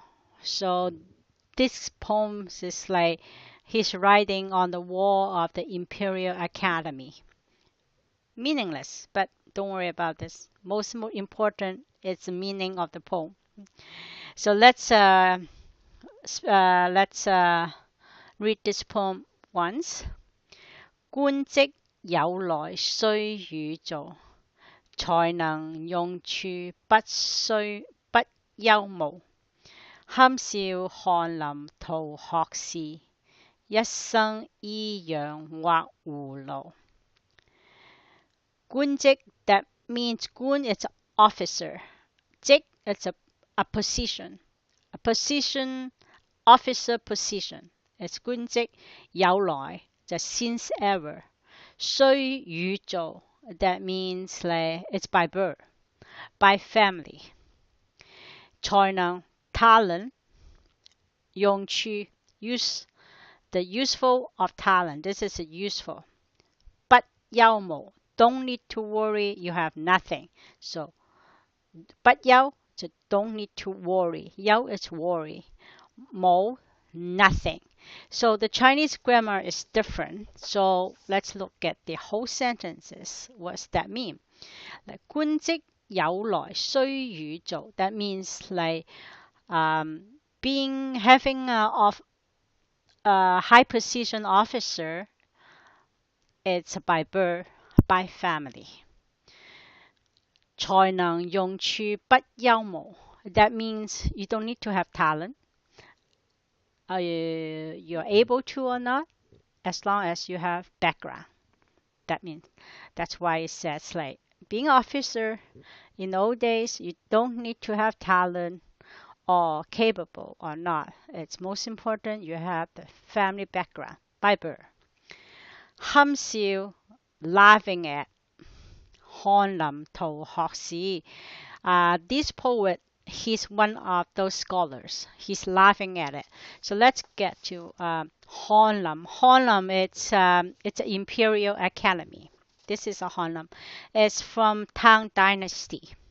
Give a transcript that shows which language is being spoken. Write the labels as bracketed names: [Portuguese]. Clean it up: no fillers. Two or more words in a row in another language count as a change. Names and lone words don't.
[English] So this poem is like he's writing on the wall of the Imperial Academy. Meaningless, but don't worry about this. Most important is the meaning of the poem. So let's read this poem once. [Cantonese] 官職有來須予做，才能用處不憂無。堪笑翰林圖學士，一生依樣畫葫蘆。 [English] 官職 that means 官 is an officer. 職 is a position. A position, officer position. It's [Cantonese] 官職有來. [English] Just since ever. [Cantonese] 須予做 [English] that means like it's by birth, by family. 才能 talent, 用處 use, the useful of talent. This is useful. [Cantonese] 不憂無 [English] don't need to worry, you have nothing. So [Cantonese] 不憂 [English] so don't need to worry. 憂 is worry. 無 nothing. So the Chinese grammar is different. So let's look at the whole sentences. What's that mean? Like [Cantonese] 官職有來須予做. [English] That means like having a high position officer. It's by birth, by family. [Cantonese] 才能用處不憂無. [English] That means you don't need to have talent. You're able to or not, as long as you have background. That means that's why it says like being an officer in old days, you don't need to have talent or capable or not. It's most important you have the family background by birth. 堪笑 laughing at. [Cantonese] 翰林圖學士. [English] This poet, he's one of those scholars. He's laughing at it. So let's get to Hanlam. Hanlam, it's an Imperial Academy. This is a Hanlam. It's from Tang Dynasty.